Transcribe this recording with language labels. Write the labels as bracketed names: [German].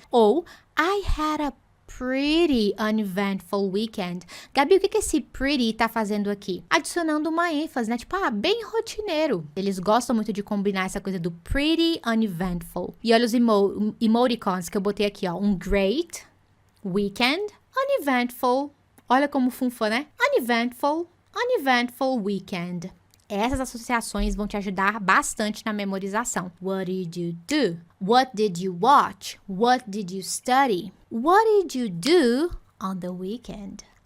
[English] Ou I had a pretty uneventful weekend. [Portuguese] Gabi, o que esse pretty tá fazendo aqui? Adicionando uma ênfase, né? Tipo, bem rotineiro. Eles gostam muito de combinar essa coisa do pretty uneventful. E olha os emoticons que eu botei aqui, ó. Um great weekend, uneventful. Olha como funfa, né? [English] Uneventful weekend. [Portuguese] Essas associações vão te ajudar bastante na memorização. [English] What did you do? What did you watch? What did you study? What did you do on the weekend?